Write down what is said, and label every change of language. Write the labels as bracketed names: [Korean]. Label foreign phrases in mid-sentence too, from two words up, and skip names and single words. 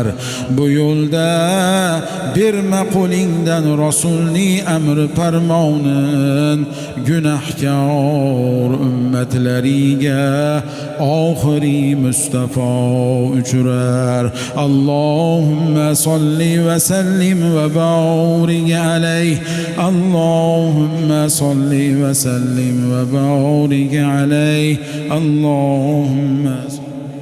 [Uzbek] Bu yo'lda berma qo'lingdan rasulni amri farmonin. Gunohkor ummatlariga oxiri Mustafa uchrar. [Arabic] اللهم صل وسلم وبارك عليه. اللهم صل وسلم وبارك عليه. Allahumma